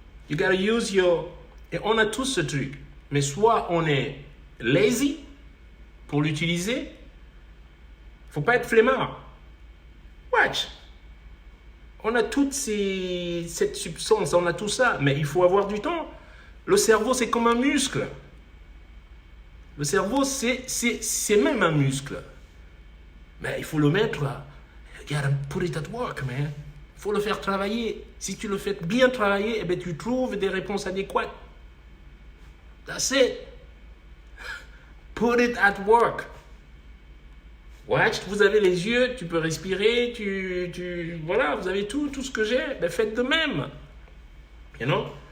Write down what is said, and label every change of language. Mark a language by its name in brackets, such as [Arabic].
[English] You gotta use your... [French] Et on a tous ce truc. Mais soit on est lazy pour l'utiliser. Faut pas être flemmard. Watch. On a cette substance, on a tout ça, mais il faut avoir du temps. Le cerveau, c'est comme un muscle. Le cerveau, c'est même un muscle. Mais il faut le mettre là. [English] You gotta put it at work, man. [French] Il faut le faire travailler. Si tu le fais bien travailler, eh bien, tu trouves des réponses adéquates. [English] That's it. Put it at work. [French] Watch, vous avez les yeux, tu peux respirer, voilà, vous avez tout ce que j'ai, ben faites de même. [English] You know?